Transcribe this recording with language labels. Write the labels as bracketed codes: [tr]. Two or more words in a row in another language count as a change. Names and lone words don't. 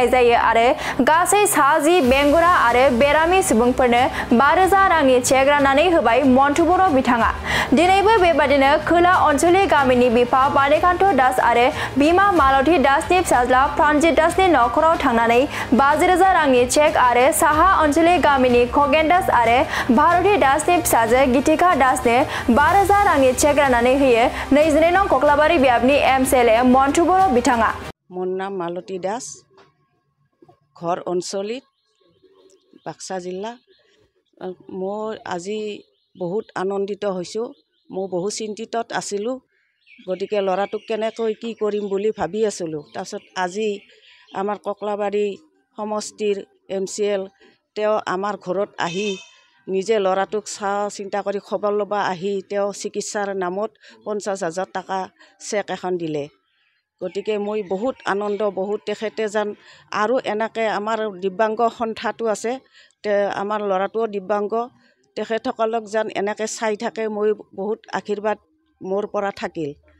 [brx] जायो आरो गासै 10 बेंगुरा आरो बेरामि सुबुंफोरनो 5,000 रांनि चेक राननानै होबाय मन्टु बर' बिथाङा दिनैबो बेबादिनो खोला ओनसोलनि गामिनि बिफा बानेकान्त दास आरो बिमा मालती दासनि फिसाज्ला प्रानजित दासनि नखराव थांनानै 50,000 रांनि चेक आरो साहा ओनसोलनि गामिनि खगेन दास आरो भारती दासनि फिसाजो गीतिका दासनो 5,000 रांनि चेक राननानै होयो 22 नं कक्लाबारि बियाबनि एमसिएलए मन्टु बर' बिथाङा [as] মোৰ নাম মালতী দাস ঘৰ अঞ্চলিত বাক্সা জিলা মই আজি বহুত আনন্দিত হৈছোঁ মই বহু চিন্তিতত আছিলোঁ গতিকে ল'ৰাটোক কেনেকৈ কি কৰিম বুলি ভাবি আছিলোঁ তাৰপিছত আজি আমাৰ কক্লাবাৰী সমষ্টিৰ এমচিএল তেওঁ আমাৰ ঘৰত আহি নিজে ল'ৰাটোক চিন্তা কৰি খবৰ ল'ব আহি তেওঁ চিকিৎসাৰ নামত 50,000 টকা চেক এখন দিলে গতিকে মই বহুত আনন্দ বহুত তেখেতে যেন আৰু এনেকৈ আমাৰ দিব্যাংগ সন্থাটো আছে আমাৰ ল'ৰাটোও দিব্যাংগ তেখেতসকলক যেন এনেকৈ চাই থাকে মই বহুত আশীৰ্বাদ মোৰ পৰা থাকিল